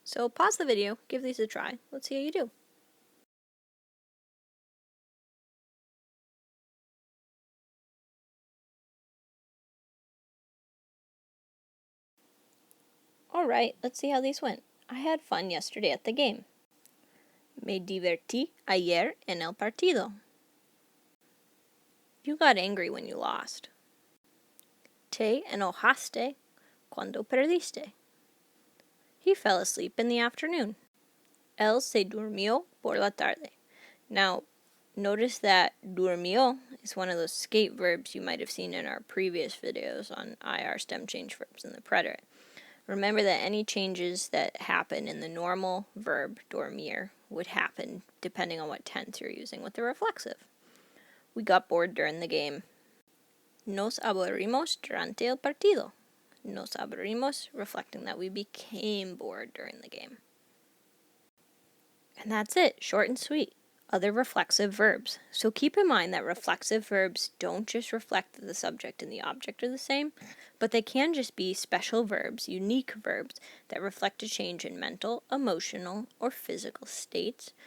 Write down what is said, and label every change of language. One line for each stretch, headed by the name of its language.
English: So pause the video, give these a try. Let's see how you do. Alright, let's see how these went. I had fun yesterday at the game.
Spanish: Me divertí ayer en el partido.
English: You got angry when you lost.
Spanish: Te enojaste cuando perdiste.
English: He fell asleep in the afternoon.
Spanish: Él se durmió por la tarde.
English: Now, notice that durmió is one of those skate verbs you might have seen in our previous videos on IR stem change verbs in the preterite. Remember that any changes that happen in the normal verb, dormir, would happen depending on what tense you're using with the reflexive. We got bored during the game.
Spanish: Nos aburrimos durante el partido. Nos aburrimos,
English: reflecting that we became bored during the game. And that's it, short and sweet. Other reflexive verbs. So keep in mind that reflexive verbs don't just reflect that the subject and the object are the same, but they can just be special verbs, unique verbs, that reflect a change in mental, emotional, or physical states.